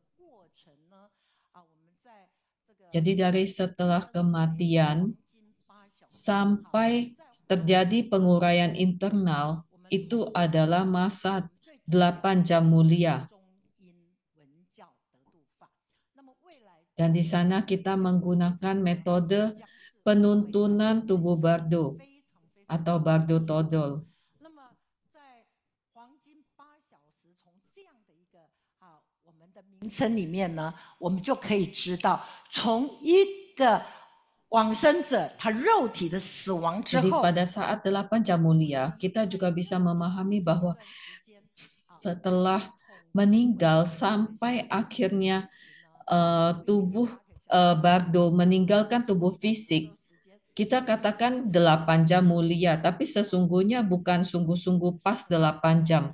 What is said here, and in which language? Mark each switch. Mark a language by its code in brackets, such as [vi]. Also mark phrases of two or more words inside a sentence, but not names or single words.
[id] Jadi dari setelah kematian sampai terjadi penguraian internal itu adalah masa 8 jam mulia. Dan di sana kita menggunakan metode penuntunan tubuh bardo atau bardo todol. [zh] 名称里面呢，我们就可以知道，从一个往生者他肉体的死亡之 [id] Jadi [zh] 后， [id] pada saat 8 jam mulia, kita juga bisa memahami bahwa setelah meninggal sampai akhirnya tubuh bardo meninggalkan tubuh fisik, kita katakan 8 jam mulia, tapi sesungguhnya bukan sungguh-sungguh pas 8 jam.